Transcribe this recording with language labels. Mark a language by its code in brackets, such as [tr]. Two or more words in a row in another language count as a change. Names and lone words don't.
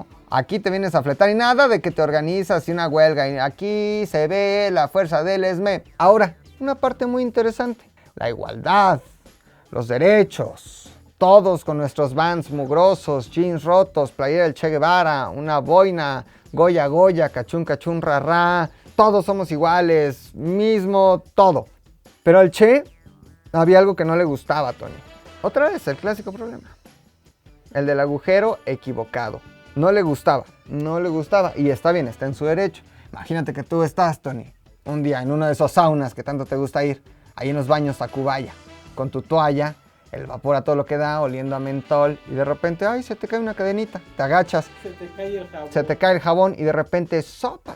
[es] Aquí te vienes a fletar y nada de que te organizas y una huelga. Y aquí se ve la fuerza del ESME. Ahora, una parte muy interesante. La igualdad, los derechos. Todos con nuestros Vans mugrosos, jeans rotos, playera del Che Guevara, una boina, Goya Goya, cachún cachún rarra. Todos somos iguales, mismo todo. Pero al Che había algo que no le gustaba, Tony. Otra vez, el clásico problema. El del agujero equivocado. No le gustaba. Y está bien, está en su derecho. Imagínate que tú estás, Tony, un día en uno de esos saunas que tanto te gusta ir, ahí en los baños Tacubaya, con tu toalla, el vapor a todo lo que da, oliendo a mentol, y de repente, ay, se te cae una cadenita, te agachas, se te cae el jabón y de repente sopas.